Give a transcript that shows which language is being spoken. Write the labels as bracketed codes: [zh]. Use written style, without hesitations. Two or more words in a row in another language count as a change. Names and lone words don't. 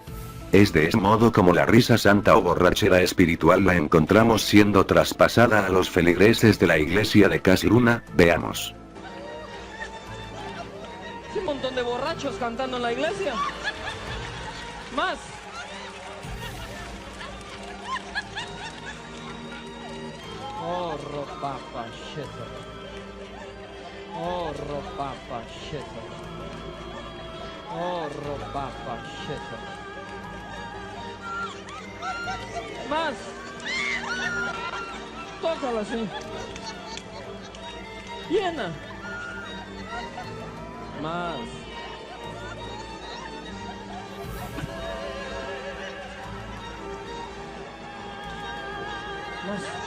[es] Es de ese modo como la risa santa o borrachera espiritual la encontramos siendo traspasada a los feligreses de la iglesia de Cash Luna. Veamos. Un montón de borrachos cantando en la iglesia. Más. Oh, ropapa, shit. Oh, ropapa, shit. Oh, ropapa, shit. Más. Tócala así. Llena. Más. Más.